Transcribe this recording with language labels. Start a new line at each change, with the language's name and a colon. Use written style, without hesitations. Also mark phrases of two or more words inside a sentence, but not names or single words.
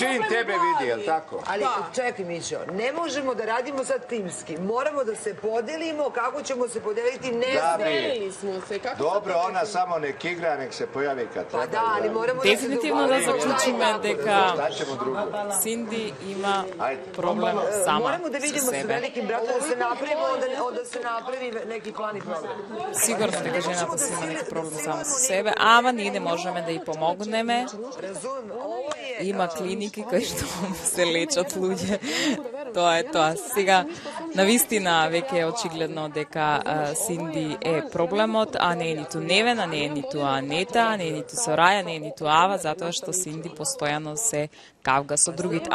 Serbian: Čim tebe vidi, jel tako? Ali čekaj, Mićo, ne možemo da radimo sad timski. Moramo da se podelimo, kako ćemo se podeliti, ne znam. Dobro, ona samo nek igra, nek se pojavi kad treba. Pa da, ali moramo da se
Macedonian: Дефинитивно да заклучиме дека
Serbian: Šta ćemo drugo?
Macedonian: Синди има проблем сама
Serbian: Moramo da
Macedonian: со
Serbian: vidimo s
Macedonian: себе.
Serbian: velikim bratom, da se napravimo, onda se napravi neki plan i program.
Macedonian: Сигурно дека жената си има некој проблем само со себе, ама ние не можеме да ја помогнеме.
Serbian: Razumem, ovo je...
Macedonian: Има клиники кај што се лечат луѓе. Тоа е тоа. Сега, навистина, веќе е очигледно дека Синди е проблемот, а не е ниту Невена, не е ниту Анета, не е ниту Сораја, не е ниту Ава, затоа што Синди постојано се кавга со другите.